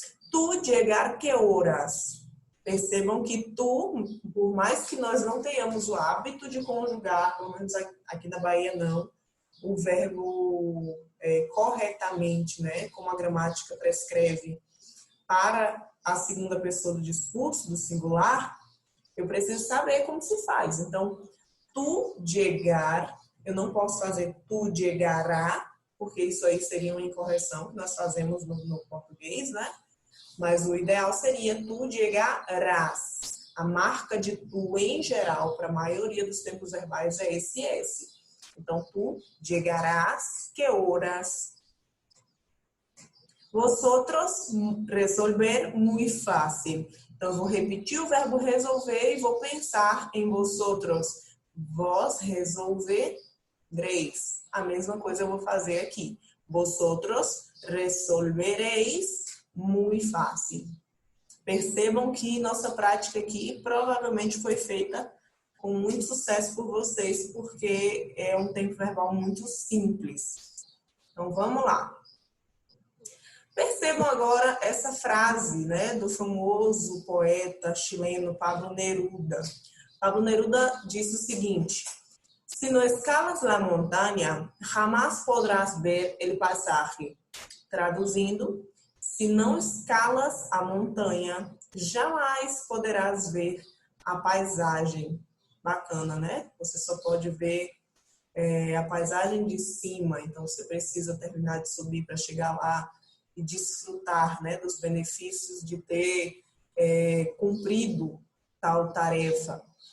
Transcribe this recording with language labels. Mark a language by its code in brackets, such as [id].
[pt] Tu llegar que horas? Percebam que tu, por mais que nós não tenhamos o hábito de conjugar, pelo menos aqui na Bahia não, o verbo corretamente, né, como a gramática prescreve, para a segunda pessoa do discurso, do singular, eu preciso saber como se faz. Então, tu llegar, eu não posso fazer tu llegará, porque isso aí seria uma incorreção que nós fazemos no português, né? Mas o ideal seria tu llegarás. A marca de tu, em geral, para a maioria dos tempos verbais é esse S. Então, tu llegarás, que horas? Vosotros, resolver, muito fácil. Então, eu vou repetir o verbo resolver e vou pensar em vosotros. Vós resolvereis. A mesma coisa eu vou fazer aqui. [es] Vosotros resolveréis [pt] muito fácil. Percebam que nossa prática aqui provavelmente foi feita com muito sucesso por vocês, porque é um tempo verbal muito simples. Então, vamos lá. Percebam agora essa frase, né, do famoso poeta chileno Pablo Neruda. Pablo Neruda disse o seguinte: [es] "Si no escalas la montaña, jamás podrás ver el paisaje." [pt] Traduzindo, se não escalas a montanha, jamais poderás ver a paisagem. Bacana, né? Você só pode ver a paisagem de cima, então você precisa terminar de subir para chegar lá e desfrutar, né, dos benefícios de ter cumprido tal tarefa.